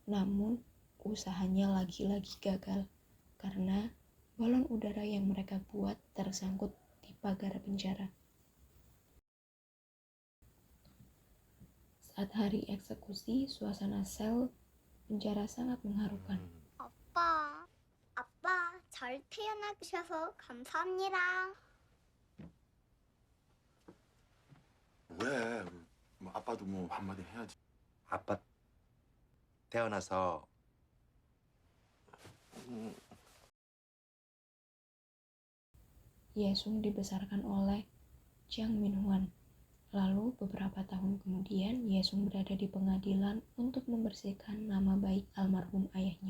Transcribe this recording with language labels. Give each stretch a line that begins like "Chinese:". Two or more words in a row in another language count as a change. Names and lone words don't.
Indonesian: Namun, usahanya lagi-lagi gagal karena balon udara yang mereka buat tersangkut di pagar penjara. Saat hari eksekusi, suasana sel penjara sangat mengharukan.
Korean: 아빠 잘 태어나주셔서 감사합니다. 왜? 뭐 아빠도 뭐 한마디 해야지. 아빠 태어나서
Indonesian: Yesung dibesarkan oleh Jang Min-hwan. Lalu beberapa tahun kemudian, Yesung berada di pengadilan untuk membersihkan nama baik almarhum ayahnya.